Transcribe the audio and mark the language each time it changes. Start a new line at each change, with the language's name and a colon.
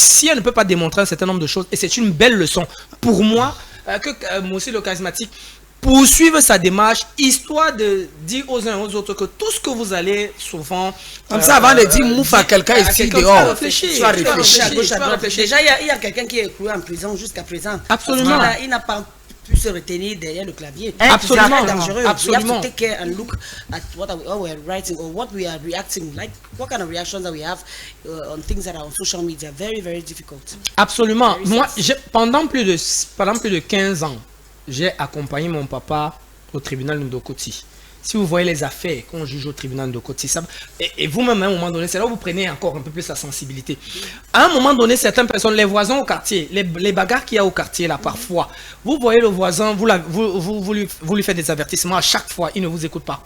French: Si elle ne peut pas démontrer un certain nombre de choses, et c'est une belle leçon pour moi, que moi aussi le charismatique, poursuivre sa démarche, histoire de dire aux uns et aux autres que tout ce que vous allez souvent... Comme ça, avant de dire mouf à quelqu'un ici dehors, tu vas réfléchir. Déjà, il y a quelqu'un qui est écroué en prison jusqu'à présent. Absolument. Il n'a pas pu se retenir derrière le clavier. Absolument. C'est dangereux. Absolument.
English: We have to take care and look at what we're writing or what we are reacting, like what kind of reactions that we have on things that are on social media. Very, very difficult.
French: Absolument. Moi, pendant plus de 15 ans, j'ai accompagné mon papa au tribunal de Ndokoti. Si vous voyez les affaires qu'on juge au tribunal de Ndokoti, et vous-même à un moment donné, c'est là où vous prenez encore un peu plus la sensibilité. À un moment donné, certaines personnes, les voisins au quartier, les bagarres qu'il y a au quartier là, parfois, vous voyez le voisin, vous lui faites des avertissements à chaque fois, il ne vous écoute pas.